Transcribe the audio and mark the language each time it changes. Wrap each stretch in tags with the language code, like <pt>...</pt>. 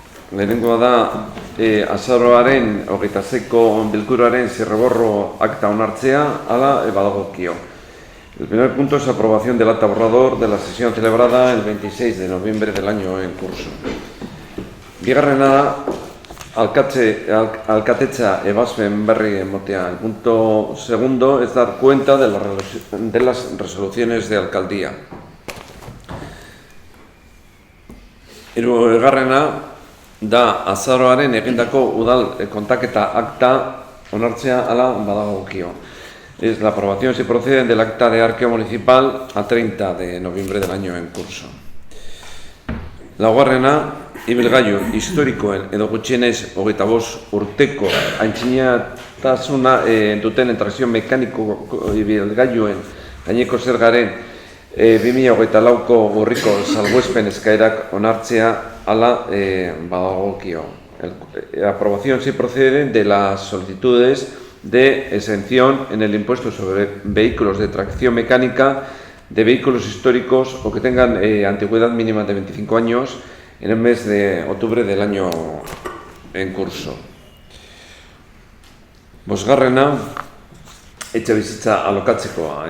<eu>Lehenengoa da azaroaren 26ko bilkuraren zirriborro akta onartzea, hala badagokio.</eu> <es>El primer punto es aprobación del acta borrador de la sesión celebrada el 26 de noviembre del año en curso.</es> <eu>Bigarrena alkatetza ebazpen berri emotea.</eu> <es>El punto segundo es dar cuenta de las resoluciones de alcaldía.</es> <eu>Hirugarrena da azaroaren egindako udal kontaketa akta onartzea hala badagokio.</eu> <es>Es la aprobación, si procede, del acta de arqueo municipal a 30 de noviembre del año en curso.</es> <eu>Laugarrena, ibilgailu historikoen edo gutxienez 25 urteko antzinatasuna duten trakzio mekaniko ibilgailuen gaineko zergaren 2024ko urriko salbuespen eskaerak onartzea hala badagokio.</eu> <es>Aprobación, si procede, de las solicitudes de exención en el impuesto sobre vehículos de tracción mecánica de vehículos históricos o que tengan antigüedad mínima de 25 años en el mes de octubre del año en curso.</es> <eu>Bosgarrena, etxebizitza alokatzeko.</eu>